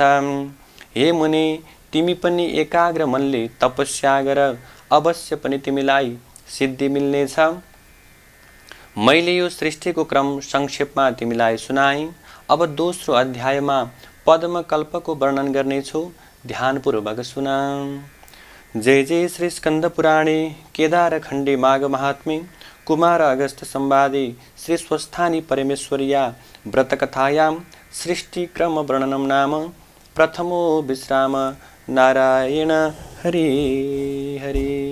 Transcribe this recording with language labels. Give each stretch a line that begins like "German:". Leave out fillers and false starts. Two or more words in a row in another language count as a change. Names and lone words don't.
Nepali: हे मुनि, तिमी पनि एकाग्र मनले तपस्या गर, अवश्य पनि तिमीलाई सिद्धि मिल्नेछ। मैले यो सृष्टिको क्रम संक्षेपमा तिमीलाई सुनाएँ। अब दोस्रो अध्यायमा पद्मकल्पको वर्णन गर्नेछु, ध्यानपूर्वक सुन।
Sanskrit: जय जय श्री स्कंद पुराणे केदारखण्डे माघ महात्म्ये कुमार अगस्त संवादे श्री स्वस्थानी परमेश्वर्या व्रतकथायां सृष्टिक्रम वर्णनम नाम प्रथमो विश्राम। नारायण हरि हरि।